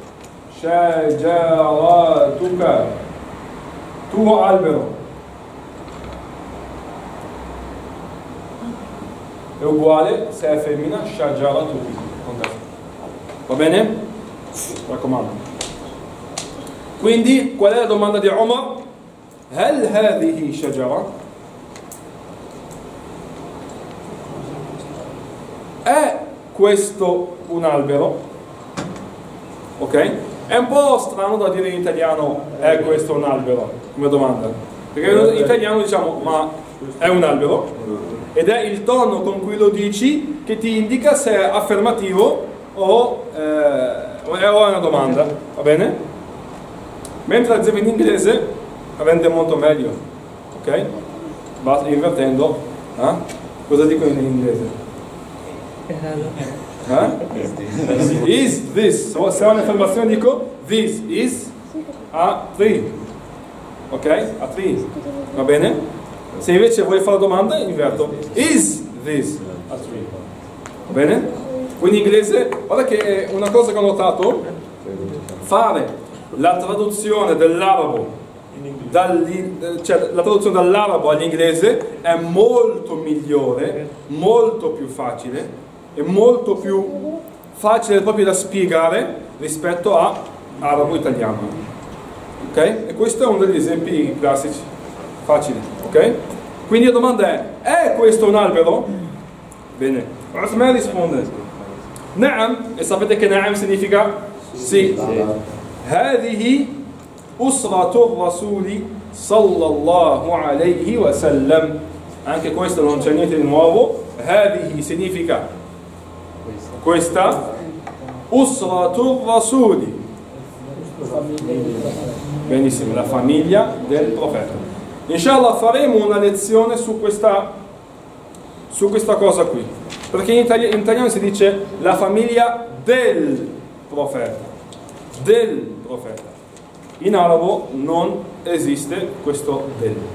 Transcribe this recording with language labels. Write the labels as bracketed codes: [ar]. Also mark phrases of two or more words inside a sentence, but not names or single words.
[it] Shajaratuka, tuo albero, è uguale se è femmina, shajaratuki. Va bene? Mi raccomando. Quindi qual è la domanda di Omar? [ar] هل هذه شجرة? [it] È questo un albero? Ok? È un po' strano da dire in italiano è questo un albero come domanda, perché in italiano diciamo ma è un albero, ed è il tono con cui lo dici che ti indica se è affermativo o è una domanda, va bene? Mentre ad esempio in inglese rende molto meglio, ok? Basta invertendo, cosa dico in inglese? [en] Is this? [it] Se ho un'affermazione dico [en] this is a tree, [it] ok? [en] A tree, [it] va bene? Se invece vuoi fare la domanda inverto, [en] is this a tree? [it] Va bene? Quindi in inglese, guarda che una cosa che ho notato, fare la traduzione dell'arabo cioè la traduzione dall'arabo all'inglese è molto migliore, molto più facile e molto più facile proprio da spiegare rispetto a arabo italiano, ok? E questo è uno degli esempi classici facili, ok? Quindi la domanda è questo un albero? Bene, Uthman risponde Naam, e sapete che Naam significa sì. [ar] هذه أسرة الرسول صلى الله عليه وسلم. [it] Anche questo non c'è niente di nuovo. هذه significa questa. [ar] أسرة الرسول, [it] benissimo, la famiglia del profeta. Inshallah faremo una lezione su questa cosa qui, perché in italiano si dice la famiglia del profeta. In arabo non esiste questo del.